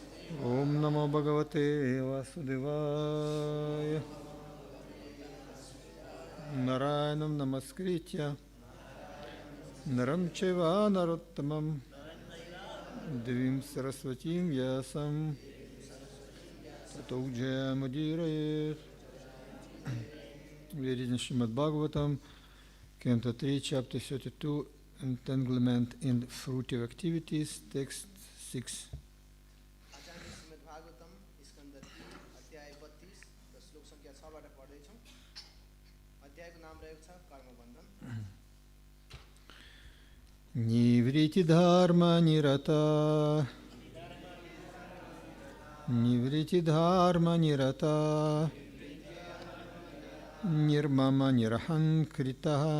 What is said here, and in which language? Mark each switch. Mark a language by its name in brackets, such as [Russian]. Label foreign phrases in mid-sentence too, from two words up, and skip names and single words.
[Sanskrit] ॐ नमो भगवते वासुदेवाय. नारायणं नमस्कृत्य नरं चैव नरोत्तमम् देवीं सरस्वतीं व्यासं ततो जयमुदीरयेत्. [English] We are reading Srimad Bhagavatam, Canto 3, Chapter 32, Entanglement in Fruitive Activities, Text 6. Srimad Bhagavatam, Canto 3, [Nepali] अध्याय 32 र श्लोक संख्या 6 बाट पढ्दै छौं। अध्यायको नाम रहेको छ कर्म बन्धन। [Sanskrit] निवृत्ति-धर्म-निरता निवृत्ति-धर्म-निरता निर्ममा निरहङ्कृताः